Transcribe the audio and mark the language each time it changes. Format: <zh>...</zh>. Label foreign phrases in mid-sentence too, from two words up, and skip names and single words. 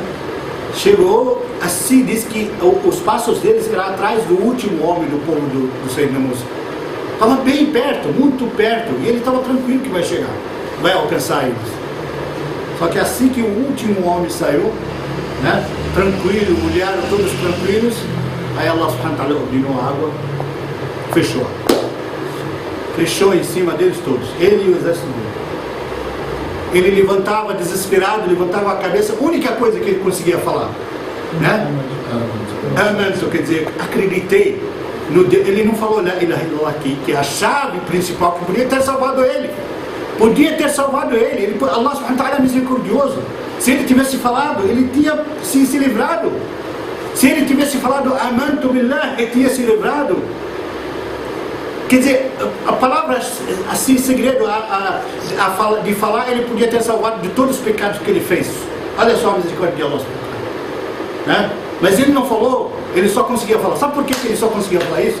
<pt>Chegou assim, diz que os passos deles eram atrás do último homem do povo do Sayyidina Musa. Estava bem perto, muito perto, e ele estava tranquilo que vai chegar, vai alcançar eles. Só que assim que o último homem saiu, né, tranquilo, olharam todos tranquilos, aí</pt> <ar>الله سبحانه وتعالى</ar> <pt>ordenou a água, fechou em cima deles todos, ele e o exército dele. Ele levantava desesperado, levantava a cabeça, a única coisa que ele conseguia falar, né? Amantu, quer dizer, acreditei no Deus. Ele não falou</pt> <ar>لا إله إلا الله</ar> <pt>aqui, que é a chave principal que podia ter salvado ele.</pt> <ar>الله سبحانه وتعالى</ar> <pt>é misericordioso. Se ele tivesse falado, ele tinha se livrado. Se ele tivesse falado</pt> <ar>آمنت بالله,</ar> <pt>ele tinha se livrado. Quer dizer, a palavra assim, segredo de falar, ele podia ter salvado de todos os pecados que ele fez. Olha só a misericórdia de Allah, né? Mas ele não falou, ele só conseguia falar. Sabe por que ele só conseguia falar isso?</pt>